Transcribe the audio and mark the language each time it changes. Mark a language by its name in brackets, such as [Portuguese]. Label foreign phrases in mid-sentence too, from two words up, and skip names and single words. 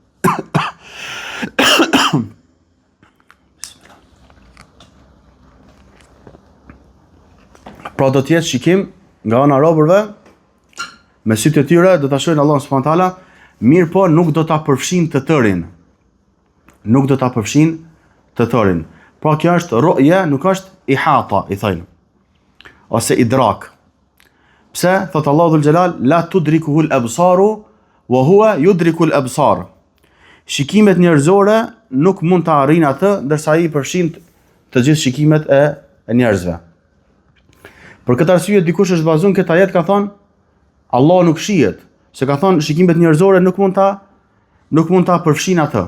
[Albanian] Pra do të jetë shikim nga ana e robërve me sytë e tyre, do ta shohin Allahun [Arabic] سبحانه وتعالى, [Albanian] mirë po nuk do ta përfshin të tërin. Nuk do ta përfshin të tërin. Pra kjo është ru'ya, nuk është ihata, i thënë. Ose idrak. Pse? Thot Allahu [Arabic] ذو الجلال, لا تدركه الأبصار وهو يدرك الأبصار. [Albanian] Shikimet njerëzore nuk mund ta arrijnë atë, ndërsa ai përfshin të gjithë shikimet e njerëzve. Për këtë arsye dikush është bazuar këtë ajet ka thonë Allah nuk shihet, se ka thonë shikimet njerëzore nuk mund ta përfshin atë.